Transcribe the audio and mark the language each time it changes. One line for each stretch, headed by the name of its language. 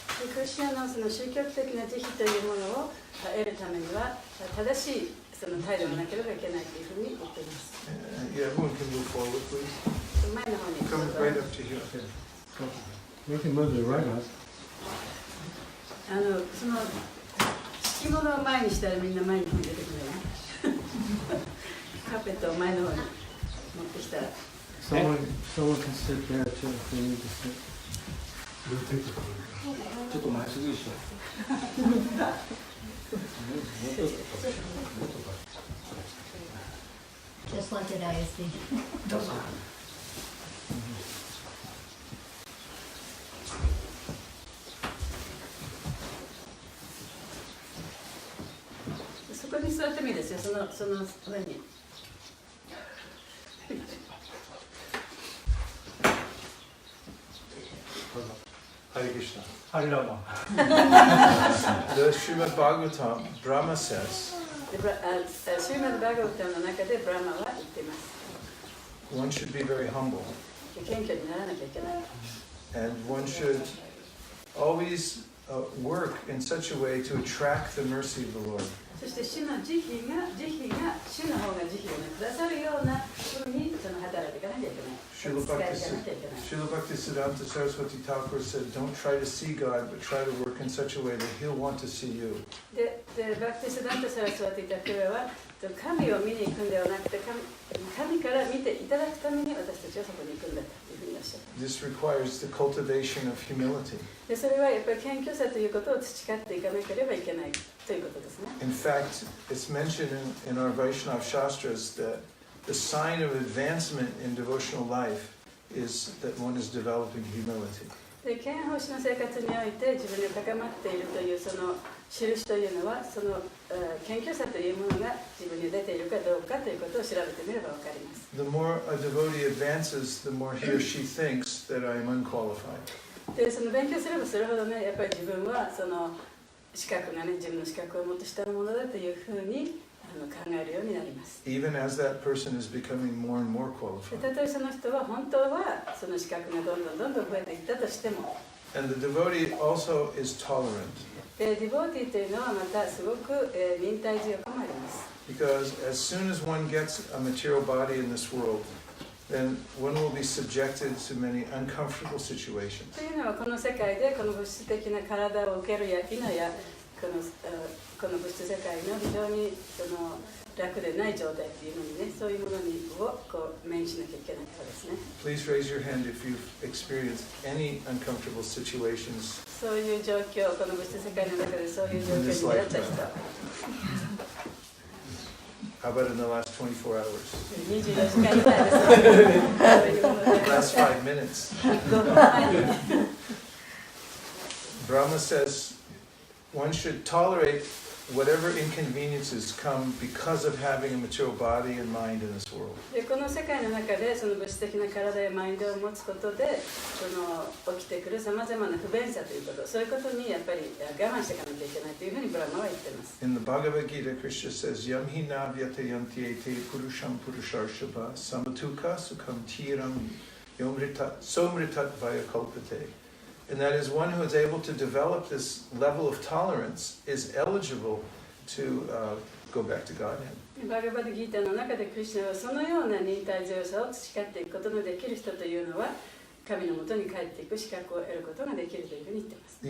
Japanese: クリシュナのその宗教的な慈悲というものを得るためには正しいその態度がなければいけないというふうに言っています。
English: Yeah, everyone can move forward, please. Come right up to here. We can move to the right house.
Japanese: その敷物を前にしたらみんな前に出てくるね。カーペットを前の方に持ってきたら。
English: Someone can sit there too if they need to sit.
Japanese: ちょっと前すぎでしょ。
English: Just like at ISD.
Japanese: そこに座ってもいいですよ。その上に。
Sanskrit: Hare Krishna. Hare Rama.
English: The Srimad Bhagavatam, Brahma says,
Japanese: シーマッド・バガワタムの中でブラマは言っています。
English: one should be very humble.
Japanese: 謙虚にならなきゃいけない。
English: And one should always work in such a way to attract the mercy of the Lord.
Japanese: そして主の慈悲が主の方が慈悲をくださるようなふうにその働いていかなきゃいけない。
English: Srila Bhaktisiddhanta Saraswati Thakur said, don't try to see God, but try to work in such a way that He'll want to see you.
Japanese: で、バクティスダンタ・サラスワティ・タクラは神を見に行くんではなくて神から見ていただくために私たちはそこに行くんだというふうにおっしゃった。
English: This requires the cultivation of humility.
Japanese: でそれはやっぱり謙虚さということを培っていかなければいけないということですね。
English: In fact, it's mentioned in our Vaishnava Shastras that the sign of advancement in devotional life is that one is developing humility.
Japanese: で憲法史の生活において自分が高まっているというその印というのはその謙虚さというものが自分に出ているかどうかということを調べてみればわかります。
English: The more a devotee advances, the more he or she thinks that I am unqualified.
Japanese: でその勉強すればするほどね、やっぱり自分はその資格がね、自分の資格をもっと下のものだというふうに考えるようになります。
English: Even as that person is becoming more and more qualified.
Japanese: たとえその人は本当はその資格がどんどん増えていったとしても、
English: And the devotee also is tolerant.
Japanese: ディボーティーというのはまたすごく忍耐強くもあります。
English: Because as soon as one gets a material body in this world, then one will be subjected to many uncomfortable situations.
Japanese: というのはこの世界でこの物質的な体を受けるや否やこの物質世界の非常に楽でない状態っていうのにね、そういうものをこう目にしなきゃいけないからですね。
English: Please raise your hand if you've experienced any uncomfortable situations.
Japanese: そういう状況、この物質世界の中でそういう状況に出会った人。
English: How about in the last 24 hours?
Japanese: 24時間以内です。
English: Last 5 minutes. Brahma says one should tolerate whatever inconveniences come because of having a material body and mind in this world.
Japanese: でこの世界の中でその物質的な体やマインドを持つことで起きてくるさまざまな不便さということ、そういうことにやっぱり我慢していかなきゃいけないというふうにブラマは言っています。
English: In the Bhagavad Gita, Krishna says,
Sanskrit: Yam hi navyate yantiete purusham purusharshava samatuka sukham tiram somritat vayakalpate.
English: And that is one who is able to develop this level of tolerance is eligible to go back to Godhead.
Japanese: バガバドギータの中でクリシュナはそのような忍耐強さを培っていくことのできる人というのは神のもとに帰っていく資格を得ることができるというふうに言っています。